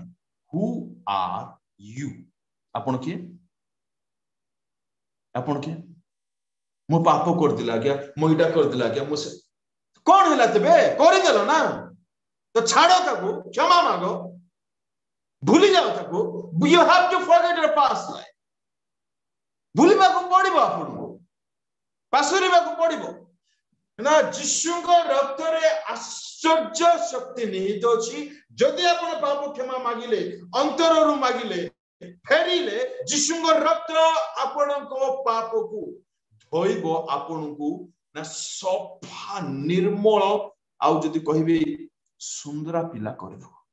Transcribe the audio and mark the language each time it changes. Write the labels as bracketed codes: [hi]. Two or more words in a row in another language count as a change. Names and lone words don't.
[en] who are you? [or] ଆପଣ କିଏ? ଆପଣ କିଏ? ମୁଁ ପାପ କରିଦେଲି ଆଜ୍ଞା, ମୁଁ ଏଇଟା କରିଦେଲି ଆଜ୍ଞା, ମୁଁ ସେ କଣ ହେଲା? ତେବେ କରିଦେଲ ନା, ତ ଛାଡ ତାକୁ, କ୍ଷମା ମାଗ, ଭୁଲି ଯାଅ ତାକୁ। [en] You have to forget your past life. [or] ଭୁଲିବାକୁ ପଡିବ, ଆପଣଙ୍କୁ ପାଶୋରିବାକୁ ପଡିବ ନା। ଯୀଶୁଙ୍କ ରକ୍ତରେ ଆଶ୍ଚର୍ଯ୍ୟ ଶକ୍ତି ନିହିତ ଅଛି। ଯଦି ଆପଣ ପାପ କ୍ଷମା ମାଗିଲେ, ଅନ୍ତରରୁ ମାଗିଲେ, ଫେରିଲେ, ଯୀଶୁଙ୍କ ରକ୍ତ ଆପଣଙ୍କ ପାପକୁ ଧୋଇବ, ଆପଣଙ୍କୁ ନା ସଫା ନିର୍ମଳ, ଆଉ ଯଦି କହିବି ସୁନ୍ଦର ପିଲା କରିଦବ।